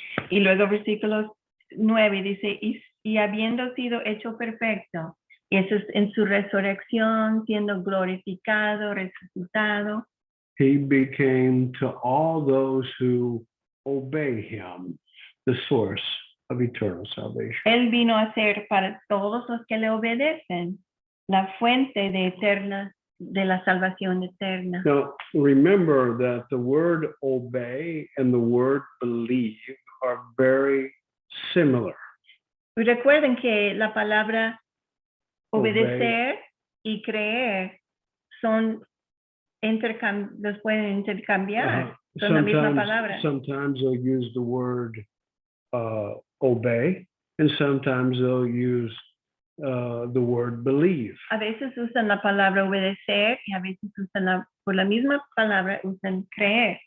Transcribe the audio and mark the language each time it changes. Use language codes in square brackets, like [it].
[es] Y luego versículo 9 dice, y habiendo sido hecho perfecto, y eso es en su resurrección, siendo glorificado, resucitado, [en] he became to all those who obey him. the source of eternal salvation. [es] Él vino a ser para todos los que le obedecen la fuente de la salvación eterna. [en] Now, remember that the word obey and the word believe are very similar. [es] Y recuerden que la palabra [en] Obey. [es] obedecer y creer son los pueden intercambiar. Son la misma palabra. [en] Sometimes they'll use the word obey, and sometimes they'll use the word believe. [es] A veces usan la palabra obedecer y a veces usan por la misma palabra usan creer.